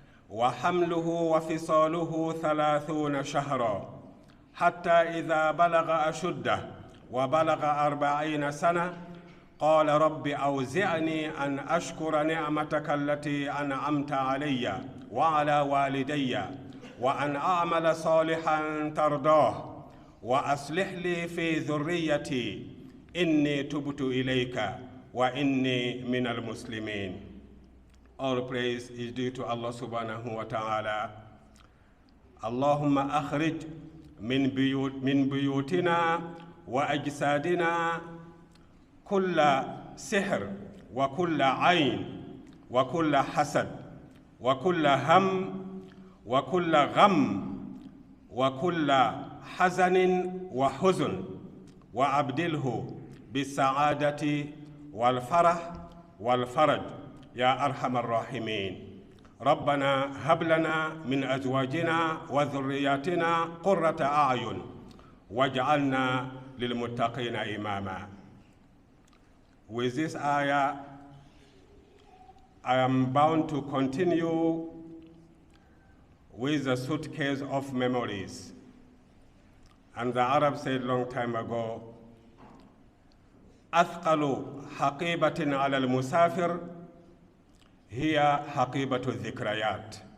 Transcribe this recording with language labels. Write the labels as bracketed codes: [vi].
[ar] وحمله وفصاله 30 شهرا حتى إذا بلغ أشده وبلغ 40 سنة قال رب أوزعني أن أشكر نعمتك التي أنعمت علي وعلى والدي وأن أعمل صالحا ترضاه وأصلح لي في ذريتي إني تبت إليك وإني من المسلمين. [en] All praise is due to Allah subhanahu wa ta'ala. [ar] Allahumma akhrij min buyutina wa ajsadina kulla sihr wa kulla ayn wa kulla hasad wa kulla ham wa kulla gham wa kulla حزن وحزن وأبدله بالسعادة والفرح والفرج يا أرحم الراحمين. ربنا هب لنا من أزواجنا وذرياتنا قرة أعين واجعلنا للمتقين إماما. [en] With this ayah, I am bound to continue with the suitcase of memories. And the Arabs said long time ago, [ar] أثقل حقيبة على المسافر هي حقيبة الذكريات.